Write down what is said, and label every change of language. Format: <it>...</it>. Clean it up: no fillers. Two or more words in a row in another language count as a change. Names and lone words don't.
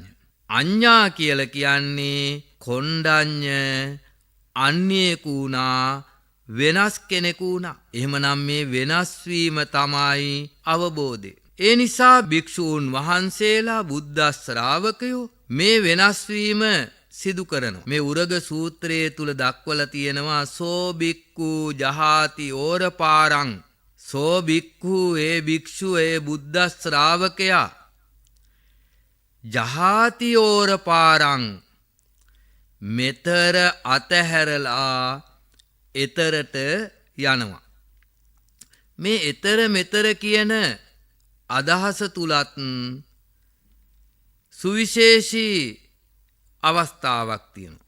<si>අඤ්ඤා කියලා කියන්නේ කොණ්ඩඤ්ඤ අන්‍යයෙකු වුණා, වෙනස් කෙනෙකු වුණා. එහෙමනම් මේ වෙනස් වීම තමයි අවබෝධය. ඒ නිසා භික්ෂූන් වහන්සේලා, බුද්ධ ශ්‍රාවකයෝ මේ වෙනස් වීම සිදු කරනවා. මේ උරග සූත්‍රයේ තුල දක්වලා තියෙනවා</si> <pi>සෝ බික්ඛු ජහාති ඕරපාරං. සෝ බික්ඛු</pi> <si>ඒ භික්ෂුව, ඒ බුද්ධ ශ්‍රාවකයා</si> <pi>ජහාති ඕරපාරං</pi> <si>මෙතර අතහැරලා එතරට යනවා. මේ එතර මෙතර කියන අදහස තුලත් සුවිශේෂී අවස්ථාවක් තියෙනවා.</si>